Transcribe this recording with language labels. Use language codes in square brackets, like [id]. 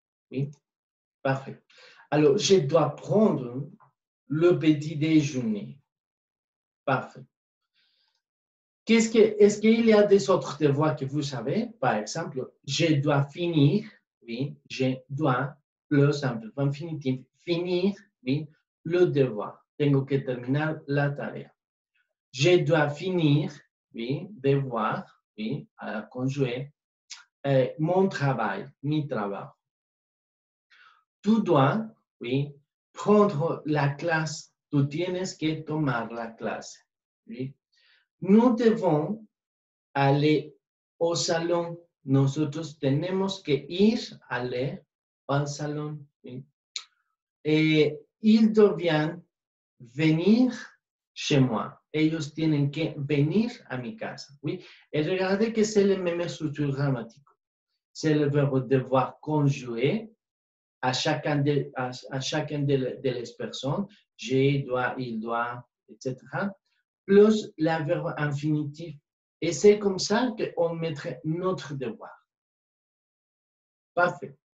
[fr] Oui, parfait. Alors, je dois prendre le petit déjeuner. Parfait. Est-ce qu'il y a des autres devoirs que vous savez? Par exemple, je dois finir, oui, je dois, plus un verbe infinitif, finir, oui, le devoir. [es] Tengo que terminar la tarea. [fr] Je dois finir, oui, devoir, oui, à conjuguer, mon travail, mi travail. Tu dois, oui, prendre la clase. [es] Tu tienes que tomar la clase. [fr] Oui. Nous devons aller au salón. [es] Nosotros tenemos que ir, [fr] aller [es] al salón. ¿Sí? [fr] Ils doivent venir chez moi. [es] Ellos tienen que venir a mi casa. ¿Sí? [fr] Et regardez que c'est la même structure grammatique. C'est le verbe devoir conjuguer à chacun de les personnes. Je dois, il doit, etc. Plus le verbe infinitif. Et c'est comme ça qu'on mettrait notre devoir. Parfait.